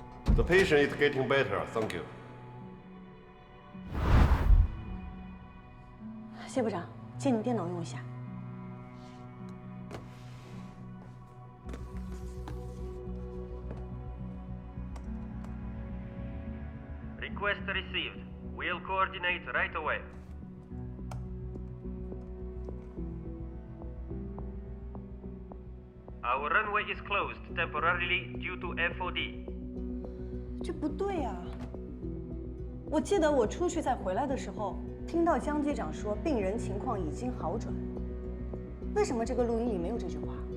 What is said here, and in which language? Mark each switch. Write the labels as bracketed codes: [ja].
[en] The patient is getting better, thank you. [zh] 谢部长，借你电脑用一下。 [en] Request received. We'll coordinate right away. Our runway is closed temporarily due to FOD. [zh] 这不对呀！我记得我出去再回来的时候，听到江机长说病人情况已经好转。为什么这个录音里没有这句话？